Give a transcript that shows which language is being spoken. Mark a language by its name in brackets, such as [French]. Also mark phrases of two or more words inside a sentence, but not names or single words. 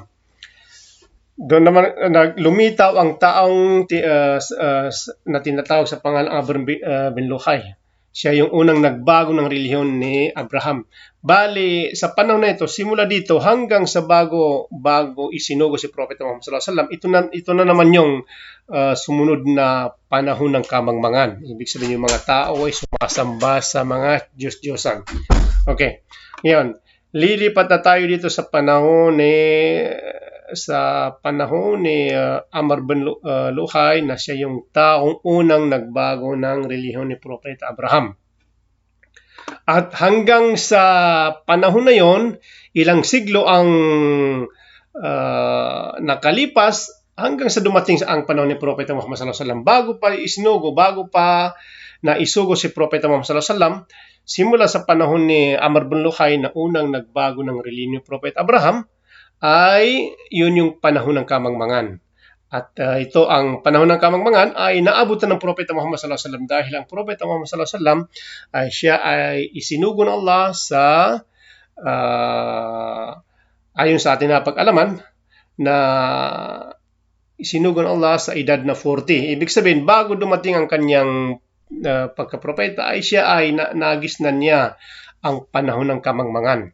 [Filipino] Doon naman lumitaw ang taong na tinatawag sa pangalang Amr bin Luhay. Siya yung unang nagbago ng relihiyon ni Abraham. Bali, sa panahon na ito, simula dito hanggang sa bago isinugo si Propeta Muhammad [Arabic] صلى الله عليه وسلم, [Filipino] ito na naman yung sumunod na panahon ng kamangmangan. Ibig sabihin yung mga tao ay sumasamba sa mga Diyos-Diyosan. Okay. Ngayon, lilipat na tayo dito sa panahon ni Amr bin Luhay, na siya yung taong unang nagbago ng relihiyon ni Propeta Abraham. At hanggang sa panahon na yon, ilang siglo ang nakalipas hanggang sa dumating sa ang panahon ni Propeta Muhammad [Arabic] صلى الله عليه وسلم. [Filipino] Bago pa isinugo, bago pa naisugo si Propeta Muhammad [Arabic] صلى الله عليه وسلم, [Filipino] simula sa panahon ni Amr bin Luhay na unang nagbago ng relihiyon ni Propeta Abraham, ay yun yung panahon ng kamangmangan. At ito ang panahon ng kamangmangan ay naabutan ng Propeta Muhammad [Arabic] صلى الله عليه وسلم [Filipino] dahil ang Propeta Muhammad [Arabic] صلى الله عليه وسلم [Filipino] ay siya ay isinugo ng Allah sa ayon sa ating napag-alaman na isinugo ng Allah sa edad na 40. Ibig sabihin, bago dumating ang kanyang pagkapropeta ay siya ay nagisnan niya ang panahon ng kamangmangan.